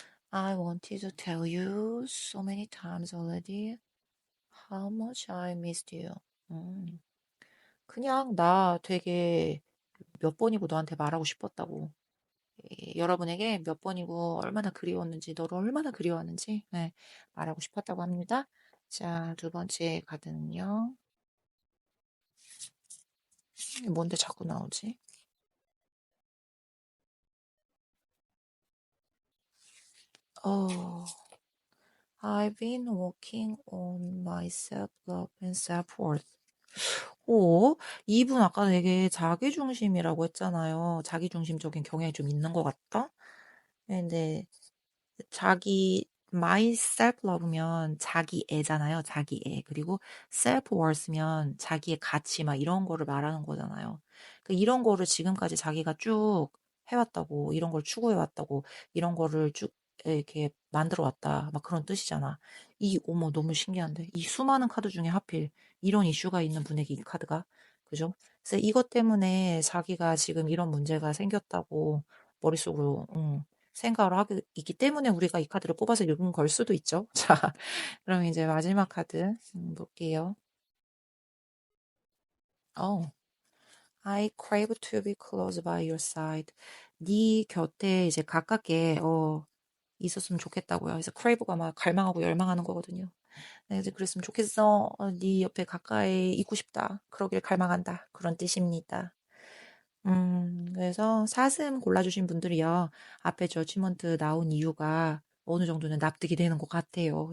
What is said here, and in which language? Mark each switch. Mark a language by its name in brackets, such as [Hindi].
[English] I wanted to tell you so many times already how much I missed you. [Korean] 그냥 나 되게 몇 번이고 너한테 말하고 싶었다고. 여러분에게 몇 번이고 얼마나 그리웠는지, 너를 얼마나 그리웠는지 네, 말하고 싶었다고 합니다. 자, 두 번째 카드는요. 이게 뭔데 자꾸 나오지? [English] 어, I've been working on my self-love and self-worth. [Korean] 오, 이분 아까 되게 자기중심이라고 했잖아요. 자기중심적인 경향이 좀 있는 것 같다? 근데 자기 [English] my self love [Korean] 면 자기 애잖아요. 자기 애. 그리고 self worth면 자기의 가치 막 이런 거를 말하는 거잖아요. 그 이런 거를 지금까지 자기가 쭉 해왔다고, 이런 걸 추구해왔다고, 이런 거를 쭉 이렇게 만들어 왔다. 막 그런 뜻이잖아. 어머, 너무 신기한데. 이 수많은 카드 중에 하필 이런 이슈가 있는 분에게 이 카드가. 그죠? 그래서 이것 때문에 자기가 지금 이런 문제가 생겼다고 머릿속으로, 생각을 하고 있기 때문에 우리가 이 카드를 뽑아서 읽은 걸 수도 있죠. 자, 그럼 이제 마지막 카드 볼게요. [English] 어, I crave to be close by your side. [Korean] 네 곁에 이제 가깝게 있었으면 좋겠다고요. 그래서 crave가 막 갈망하고 열망하는 거거든요. 네, 이제 그랬으면 좋겠어. 네 옆에 가까이 있고 싶다. 그러길 갈망한다. 그런 뜻입니다. 그래서 사슴 골라주신 분들이요. 앞에 저지먼트 나온 이유가 어느 정도는 납득이 되는 것 같아요.